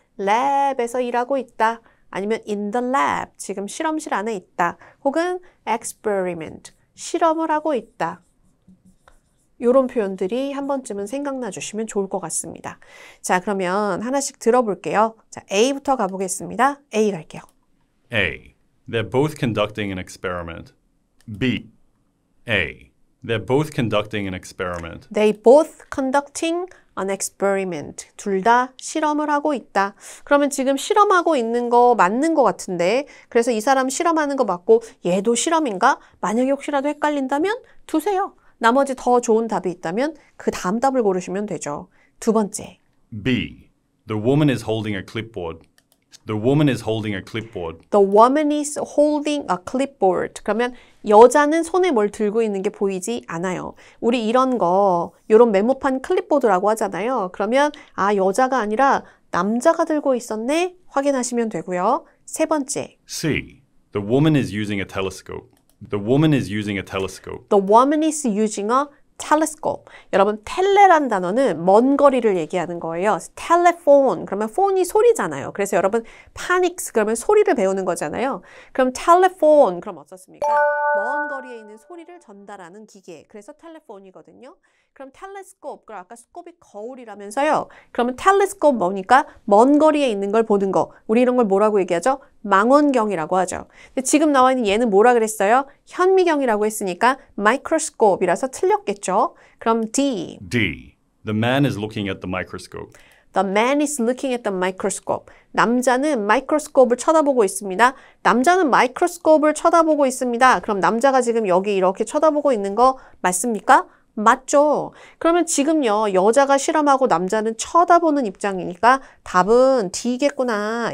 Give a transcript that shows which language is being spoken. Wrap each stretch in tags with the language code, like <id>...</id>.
<ko>랩에서 일하고 있다. 아니면</ko> <en>in the lab,</en> <ko>지금 실험실 안에 있다. 혹은 experiment, 실험을 하고 있다. 이런 표현들이 한 번쯤은 생각나 주시면 좋을 것 같습니다. 자, 그러면 하나씩 들어볼게요. 자, A부터 가보겠습니다. A 갈게요.</ko> <en>A. They're both conducting an experiment. B. A. They're both conducting an experiment. They both conducting an experiment.</en> <ko>둘 다 실험을 하고 있다. 그러면 지금 실험하고 있는 거 맞는 것 같은데 그래서 이 사람 실험하는 거 맞고 얘도 실험인가? 만약에 혹시라도 헷갈린다면 두세요. 나머지 더 좋은 답이 있다면 그 다음 답을 고르시면 되죠. 두 번째.</ko> <en>B. The woman is holding a clipboard. The woman is holding a clipboard. The woman is holding a clipboard.</en> <ko>그러면 여자는 손에 뭘 들고 있는 게 보이지 않아요. 우리 이런 거, 이런 메모판 클립보드라고 하잖아요. 그러면 아, 여자가 아니라 남자가 들고 있었네? 확인하시면 되고요. 세 번째.</ko> <en>C. The woman is using a telescope. The woman is using a telescope. The woman is using a telescope.</en> <ko>여러분, 텔레란 단어는 먼 거리를 얘기하는 거예요. telephone, 그러면 폰이 소리잖아요. 그래서 여러분, panics, 그러면 소리를 배우는 거잖아요. 그럼 telephone, 그럼 어떻습니까? 먼 거리에 있는 소리를 전달하는 기계. 그래서 텔레폰이거든요. 그럼 telescope, 그럼 아까 스코프이 거울이라면서요. 그러면 telescope 뭐니까? 먼 거리에 있는 걸 보는 거. 우리 이런 걸 뭐라고 얘기하죠? 망원경이라고 하죠. 근데 지금 나와 있는 얘는 뭐라 그랬어요? 현미경이라고 했으니까 microscope이라서 틀렸겠죠? 그럼 D.</ko> <en>D. The man is looking at the microscope. The man is looking at the microscope.</en> <ko>남자는 마이크로스코프를 쳐다보고 있습니다. 남자는 마이크로스코프를 쳐다보고 있습니다. 그럼 남자가 지금 여기 이렇게 쳐다보고 있는 거 맞습니까? 맞죠? 그러면 지금요, 여자가 실험하고 남자는 쳐다보는 입장이니까 답은 D겠구나.</ko>